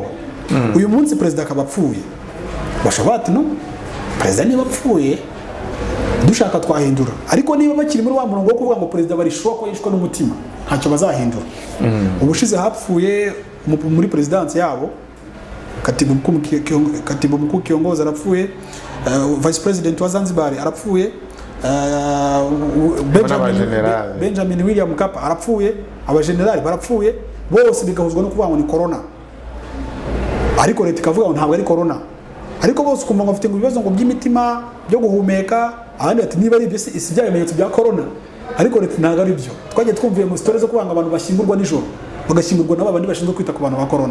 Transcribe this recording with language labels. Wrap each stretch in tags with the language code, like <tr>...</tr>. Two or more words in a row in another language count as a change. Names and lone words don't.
<rw>Uyu munsi perezida akaba apfuye bashobora bati no perezida niba apfuye dushaka twahindura ariko niba bakiri muri wa murongo wo kuvuga ngo perezida barishuwa ko yishwe n'umutima ntacyo bazahindura. Ubushize hapfuye muri presidansi yabo</rw> <sw>katibu mkuu kiongozi</sw> <rw>arapfuye,</rw> <en>vice president</en> <rw>wa Zanzibar arapfuye, Benjamin William Mkapa arapfuye, abagenerali barapfuye, bose bigahuzwa no kuvuga ngo ni corona. Ariko leta ikavuga ngo ntabwo ari corona. Ariko bose ukumva ngo bafite ibibazo ngo by'imitima byo guhumeka, abandi ati niba ari ibyo isi byabimenyetso bya corona. Ariko leta ntabwo ari byo. Twagiye twumviye mu stories zo kubanga abantu bashyingurwa nijoro, bagashingurwa n'abandi bashinzwe kwita ku bantu ba corona.</rw>